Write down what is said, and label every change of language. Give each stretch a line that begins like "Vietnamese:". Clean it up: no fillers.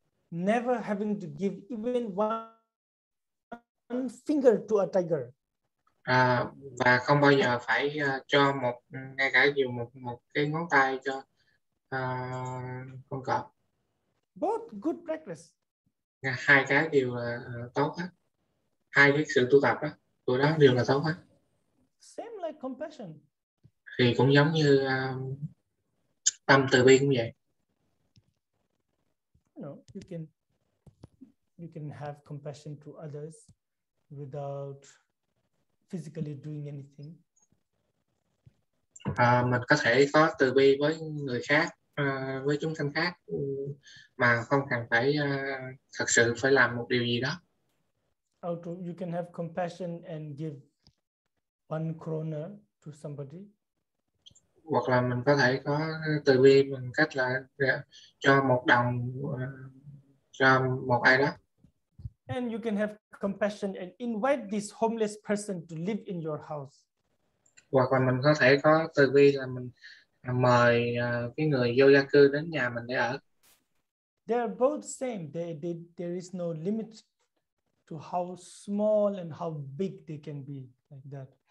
English: Never having to give even one finger to a tiger.
Vietnamese: Và không bao giờ phải cho ngay cả dù một cái ngón tay cho con cọp.
English: Both good practice.
Vietnamese: Hai cái đều là tốt hết. Hai cái sự tu tập tụi đó đều là tốt hết.
English: Same like compassion.
Vietnamese: Thì cũng giống như tâm từ bi cũng vậy.
English: You can have compassion to others without physically doing anything.
Vietnamese: Mình có thể có từ bi với người khác, với chúng sanh khác, mà không cần phải thật sự phải làm một điều gì đó.
English: You can have compassion and give 1 krona to somebody.
Vietnamese: Hoặc là mình có thể có từ bi bằng cách là cho 1 đồng cho một ai đó.
English: And you can have compassion and invite this homeless person to live in your house.
Vietnamese: Hoặc là mình có thể có từ bi là mình mời cái người vô gia cư đến nhà mình để ở.
English: They are both same. There is no limit to how small and how big they can be, like that.